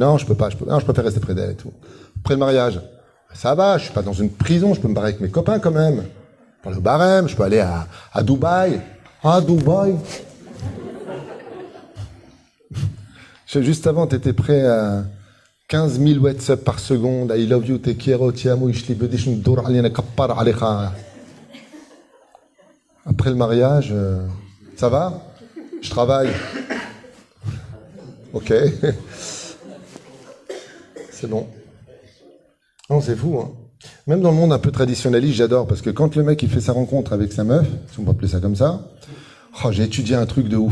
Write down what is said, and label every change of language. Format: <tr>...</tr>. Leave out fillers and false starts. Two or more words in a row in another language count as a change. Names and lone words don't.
<fr>Non, je préfère rester près d'elle et tout. Après le mariage, ça va, je suis pas dans une prison, je peux me barrer avec mes copains quand même. Je peux aller au barème, je peux aller à Dubaï. Ah, Dubaï. Juste avant, t'étais prêt à 15 000 WhatsApp par seconde,</fr> <en>I love you,</en> <es>te quiero,</es> <it>ti amo, ishli bedish ndour alina kappar alekha.</it> <fr>Après le mariage, ça va? Je travaille. Ok. C'est bon. Non, c'est fou, hein. Même dans le monde un peu traditionnaliste, j'adore, parce que quand le mec il fait sa rencontre avec sa meuf, si on peut appeler ça comme ça, oh, j'ai étudié un truc de ouf.</fr>